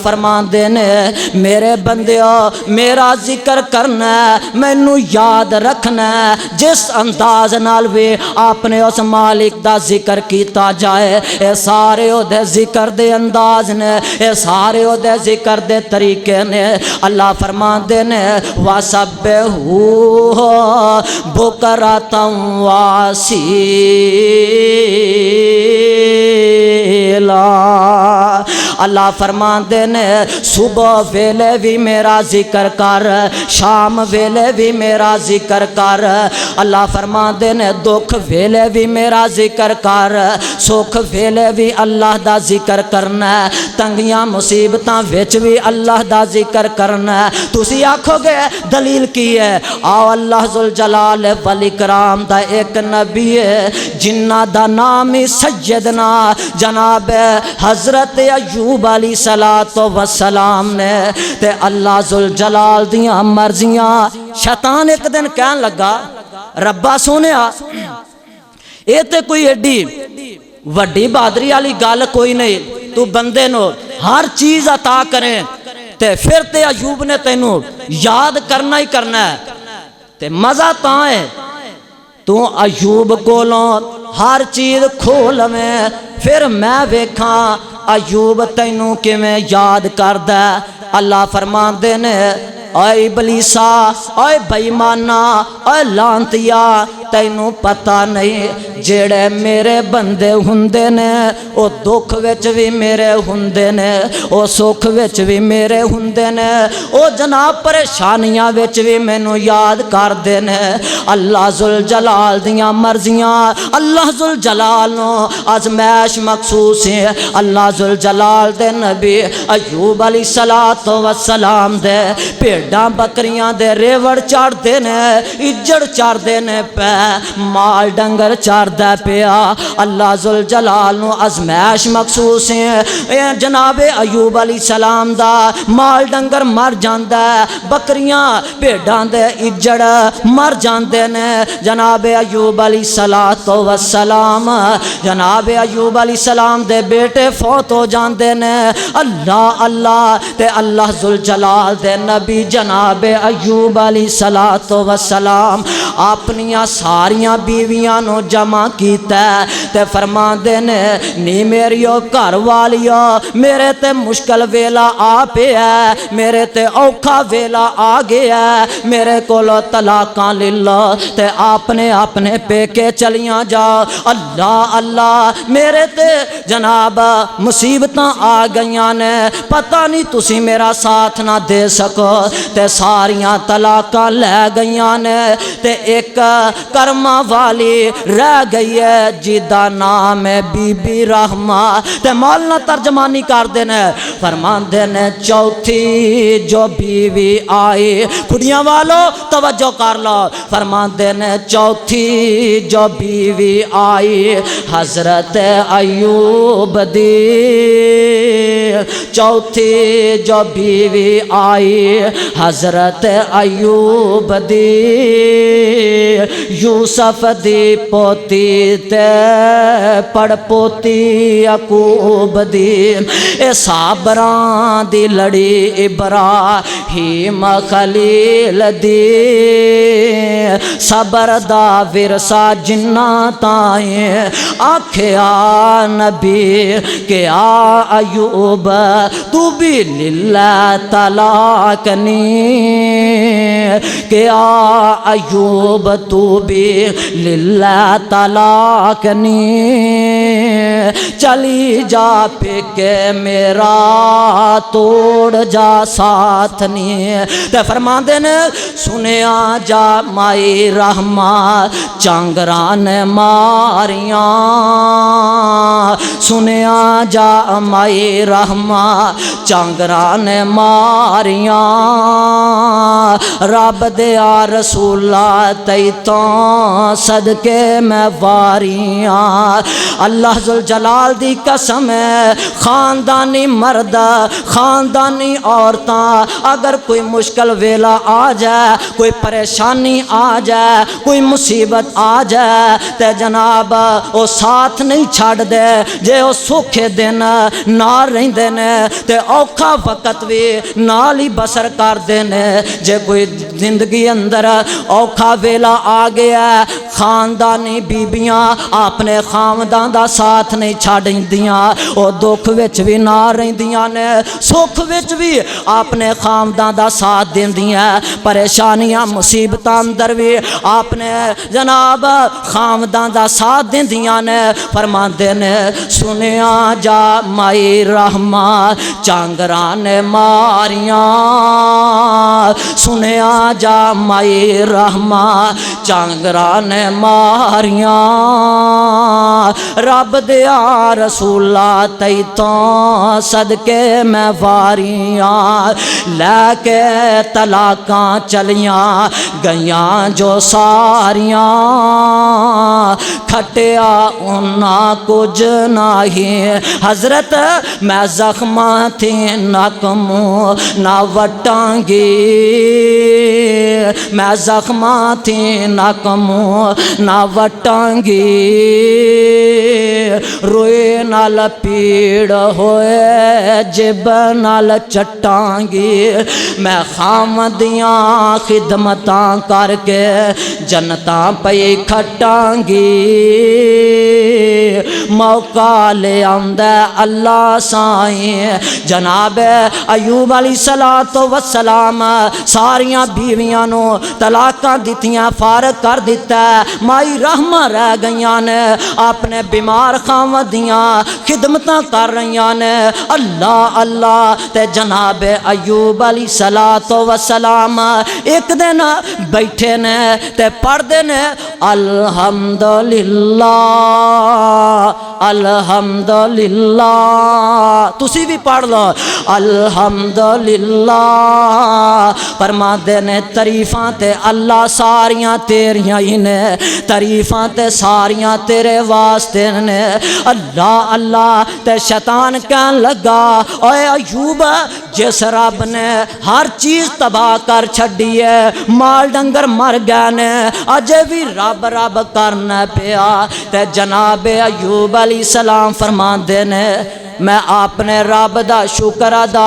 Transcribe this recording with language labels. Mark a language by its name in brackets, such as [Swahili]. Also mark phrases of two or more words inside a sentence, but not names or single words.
[Punjabi] فرماندے نے میرے بندیو میرا ذکر کرنا ہے مینوں یاد رکھنا ہے جس انداز نال بھی آپ نے اس مالک دا ذکر کیتا جائے اے سارے او دے ذکر دے انداز نے اے سارے او دے ذکر دے طریقے نے اللہ فرماندے نے [Arabic] وَسَبِّحُوهُ بُكْرَةً وَأَصِيلًا [Punjabi] اللہ فرماندے نے صبح ویلے بھی میرا ذکر کر شام ویلے بھی میرا ذکر کر اللہ فرماندے نے دکھ ویلے بھی میرا ذکر کر سکھ ویلے بھی اللہ دا ذکر کرنا تنگیاں مصیبتاں وچ بھی اللہ دا ذکر کرنا تسی آکھو گے دلیل کی ہے آؤ اللہ [Arabic] ذوالجلال والاکرام [Punjabi] دا ایک نبی ہے جنہ دا نام سیدنا جناب حضرت ایوب [Arabic] علیہ السلام [Punjabi] نے تے اللہ ذوالجلال دیاں مرضیاں شیطان ایک دن کہن لگا ربا سونیا اے تے کوئی ایڈی وڈی بہادری والی گل کوئی نہیں تو بندے نو ہر چیز عطا کریں تے پھر تے ایوب نے تینوں یاد کرنا ہی کرنا ہے تے مزہ تاں ہے تو ایوب کولوں ہر چیز کھول میں پھر میں ویکھاں ایوب تینوں کیویں یاد کردا اللہ فرماندے نے اے ابلیسا اے بےمانا اے لانتیا تینوں پتہ نہیں جڑے میرے بندے ہوندے نے او دکھ وچ بھی میرے ہوندے نے او سکھ وچ بھی میرے ہوندے نے او جناب پریشانیاں وچ بھی مینوں یاد کردے نے اللہ ذوالجلال دیاں مرضیاں اللہ ذوالجلال نو آزمائش مخصوص ہے اللہ ذوالجلال دے نبی ایوب [Arabic] علیہ السلام [Punjabi] دے بھیڈاں بکریاں دے ریوڑ چڑھ دے نے اجڑ چڑھ دے نے پہ مال ڈنگر چڑھ دے پیا اللہ ذوالجلال نو ازمائش مخصوص ہے جناب ایوب علیہ السلام دا مال ڈنگر مر جاندا بکریاں بھیڈاں دے اجڑ مر جاندے نے جناب ایوب علیہ السلام جناب ایوب [Arabic] علیہ السلام [Punjabi] دے بیٹے فوت ہو جاندے نے اللہ اللہ تے اللہ ذوالجلال دے نبی جناب ایوب علیہ السلام اپنیاں ساریاں بیویاں نو جمع کیتا تے فرماندے نے نی میریو گھر والیو میرے تے مشکل ویلا آ پیا میرے تے اوکھا ویلا آ گیا میرے کولو طلاقاں لے لو تے اپنے اپنے پیکے چلیاں جاؤ اللہ اللہ میرے تے جناب مصیبتاں آ گئیاں نے پتہ نہیں تسی میرا ساتھ نہ دے سکو تے ساریاں طلاقاں لے گئیاں نے تے ایک کرما والی رہ گئی ہے جیدہ نام ہے بی بی رحمہ تے مولانا ترجمانی کر دینے فرمان دینے چوتھی جو بیوی آئی کھڑیاں والو توجہ کر لو فرمان دینے چوتھی جو بیوی آئی حضرت ایوب دی چوتھی جو بیوی آئی حضرت ایوب دی یوسف دی پوتی تے پڑ پوتی یعقوب دی اے صابران دی لڑی ابراہیم خلیل دی صبر دا ورثہ جنہ تائیں آکھیا نبی کہ آ ایوب تو بھی للہ طلاق نی کہ آ ایوب تو بھی للہ طلاق نی چلی جا پھکے میرا توڑ جا ساتھ نی تے فرما دے نے سنیا جا مائی رحمہ چانگران ماریاں سنیا جا مائی رحمہ چانگران ماریاں رب دیا رسولہ تی تو صدقے میں واریاں اللہ ذوالجلال دی قسم ہے خاندانی مرد خاندانی عورتاں اگر کوئی مشکل ویلا آ جائے کوئی پریشانی آ جائے کوئی مصیبت آ جائے تے جناب او ساتھ نہیں چھاڑ دے جے او سوکھے دن نال رہندے نے تے اوکھا وقت بھی نال ہی بسر کر دینے جے کوئی زندگی اندر اوکھا ویلا آ گیا خاندانی بیبیاں اپنے خاندان دا ساتھ نہیں چھاڑیندیاں او دکھ وچ بھی نال رہندیاں نے سکھ وچ بھی اپنے خاندان دا ساتھ دیندیاں پریشانیاں مصیبتاں اندر بھی اپنے جناب خاندان دا ساتھ دیندیاں نے فرماندے نے سنیا جا مائی رحمہ چانگران ماریاں سنیا جا مائی رحمہ چانگران ماریاں رب دیا رسولہ تی تو صدقے میں واریاں لے کے طلاقاں چلیاں گیاں جو ساریاں کھٹیا انہاں کچھ نہیں حضرت میں زخمہ تھی ناکموں نہ وٹانگی میں زخمہ تھی ناکموں نہ وٹانگی روئے نال پیڑ ہوئے جب نال چٹانگی میں خامدیاں خدمتاں کر کے جنتاں پئی کھٹانگی موقع لے آندے اللہ سائیں جناب ایوب [Arabic] علیہ السلام [Punjabi] ساریاں بیویاں نو طلاقاں دتیاں فارغ کر دیتا مائی رحمہ رہ گئیاں نے اپنے بیمار خامدیاں خدمتاں کر رہیاں نے اللہ اللہ تے جناب ایوب [Arabic] علیہ السلام [Punjabi] ایک دن بیٹھے نے تے پڑھ دے نے الحمدللہ الحمدللہ تسی بھی پڑھ لو الحمدللہ فرما دے نے تعریفاں تے اللہ ساریاں تیریاں ہی نے تعریفاں تے ساریاں تیرے واسطے نے اللہ اللہ تے شیطان کہن لگا اوے ایوب جس رب نے ہر چیز تباہ کر چھڈی ہے مال ڈنگر مر گئے نے اجے بھی رب رب کرنا پیا تے جناب ایوب [Arabic] علیہ السلام [Punjabi] فرماندے نے میں اپنے رب دا شکر ادا